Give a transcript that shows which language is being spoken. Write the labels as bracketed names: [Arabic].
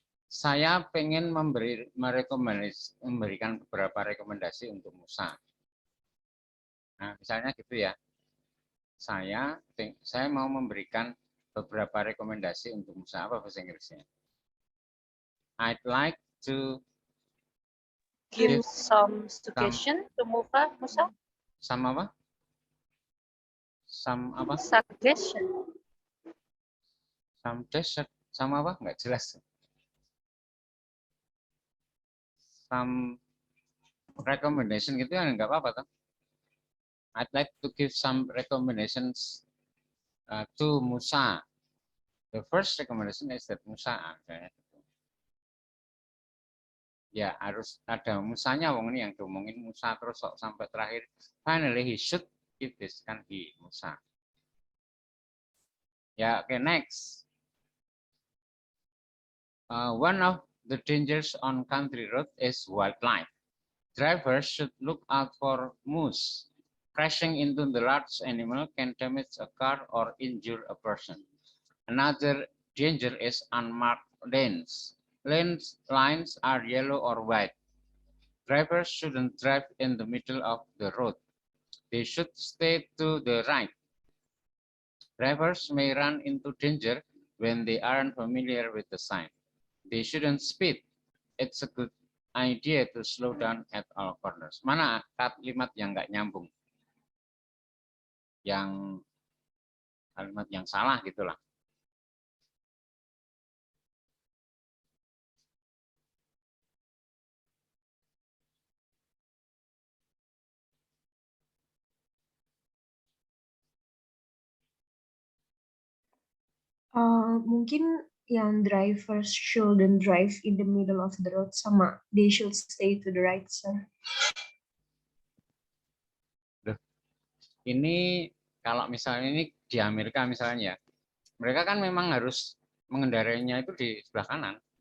[Indonesian] Saya pengen memberikan beberapa rekomendasi untuk Musa. Nah, misalnya gitu ya. Saya mau memberikan beberapa rekomendasi untuk Musa. Apa bahasa Inggrisnya? [English] I'd like to give Give some suggestion to Musa? [Indonesian] Some apa? Some apa? [English] Suggestion. Some desert. [Indonesian] Sama apa? Nggak jelas. [English] Some recommendation [Indonesian] gitu ya nggak apa-apa toh. [English] I'd like to give some recommendations to Musa. The first recommendation is that Musa. [Indonesian] Ya harus ada Musanya, wong ini yang diomongin Musa terus sampai terakhir. [English] Finally he should give this, kan he Musa. [Indonesian] Ya, oke, next. [English] One of the dangers on country road is wildlife. Drivers should look out for moose. Crashing into the large animal can damage a car or injure a person. Another danger is unmarked lanes. Lines are yellow or white. Drivers shouldn't drive in the middle of the road. They should stay to the right. Drivers may run into danger when they aren't familiar with the sign. They shouldn't speed. It's a good idea to slow down at all corners. [Indonesian] Mana kalimat yang nggak nyambung? Yang kalimat yang salah gitulah. Mungkin yang [English] drivers shouldn't drive in the middle of the road [Indonesian] sama [English] they should stay to the right, [Indonesian] sir. Ini kalau misalnya ini di Amerika misalnya, mereka kan memang harus mengendarainya itu di sebelah kanan.